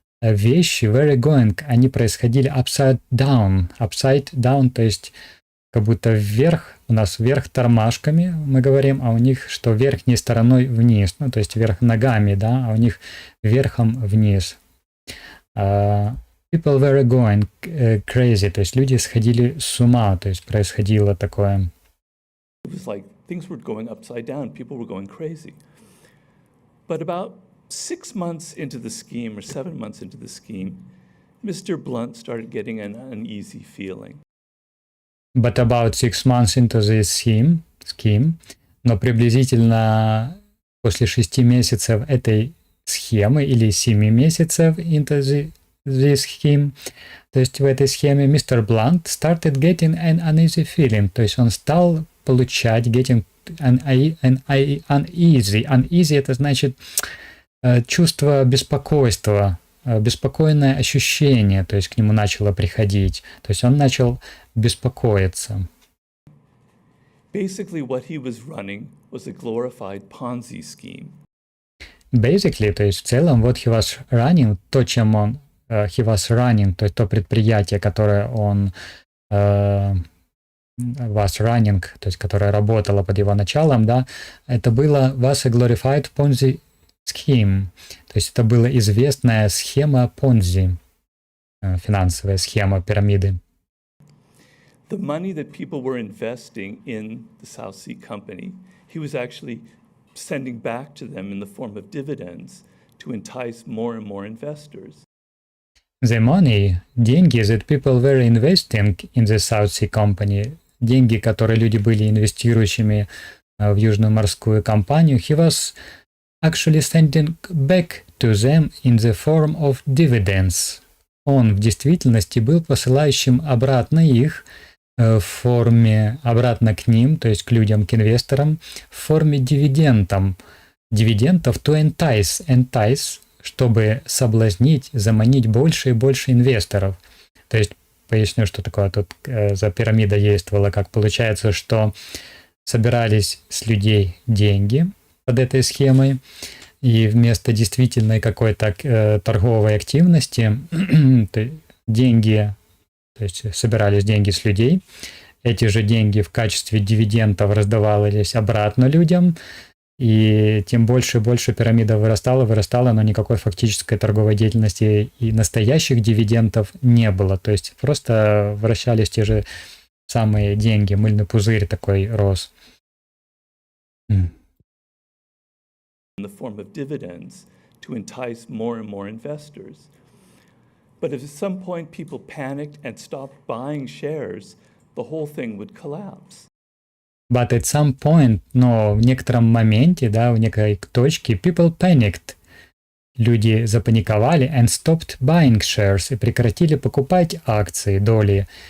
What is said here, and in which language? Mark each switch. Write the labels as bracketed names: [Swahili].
[Russian] вещи [English] were going, [Russian] они происходили [English] upside down, [Russian] то есть как будто вверх, у нас вверх тормашками мы говорим, а у них что верхней стороной вниз, ну то есть вверх ногами, да, а у них верхом вниз. [English] People were going crazy, [Russian] то есть люди сходили с ума, то есть происходило такое. [English] It was like things were going upside down, people were going crazy. But about 6 months into the scheme, or 7 months into the scheme, Mr. Blunt started getting an uneasy feeling. But about 6 months into the scheme, [Russian] но приблизительно после 6 месяцев этой схемы или 7 месяцев [English] into the scheme, [Russian] то есть в этой схеме Mr. [English] Blunt started getting an uneasy feeling, [Russian] то есть он стал получать [English] getting uneasy, [Russian] это значит чувство беспокойства, беспокойное ощущение, то есть к нему начало приходить, то есть он начал беспокоиться. [English] Basically, what he was running was a glorified Ponzi scheme. Basically, [Russian] то есть в целом, [English] what he was running, [Russian] то, чем он [English] he was running, [Russian] то есть то предприятие, которое он [English] was running, [Russian] то есть которое работало под его началом, да, это было [English] was a glorified Ponzi scheme, [Russian] то есть это была известная схема Понзи, финансовая схема пирамиды. [English] The money that people were investing in the South Sea Company, he was actually sending back to them in the form of dividends to entice more and more investors. The money, [Russian] деньги [English] that people were investing in the South Sea Company, [Russian] деньги, которые люди были инвестирующими в Южную морскую компанию, [English] he was actually sending back to them in the form of dividends. [Russian] Он в действительности был посылающим обратно их в форме, обратно к ним, то есть к людям, к инвесторам, в форме дивидендов [English] to entice, [Russian] чтобы соблазнить, заманить больше и больше инвесторов. То есть поясню, что такое тут за пирамида действовала, как получается, что собирались с людей деньги под этой схемой, и вместо действительной какой-то торговой активности деньги, то есть собирались деньги с людей, эти же деньги в качестве дивидендов раздавались обратно людям, и тем больше и больше пирамида вырастала, но никакой фактической торговой деятельности и настоящих дивидендов не было. То есть просто вращались те же самые деньги, мыльный пузырь такой рос. [English] In the form of dividends to entice more and more investors. But if at some point people panicked and stopped buying shares, the whole thing would collapse. But at some point, [Russian] но в некотором моменте, да, в некой точке, [English] people panicked. [Russian] Люди запаниковали [English] and stopped buying shares [Russian] и прекратили покупать акции, доли.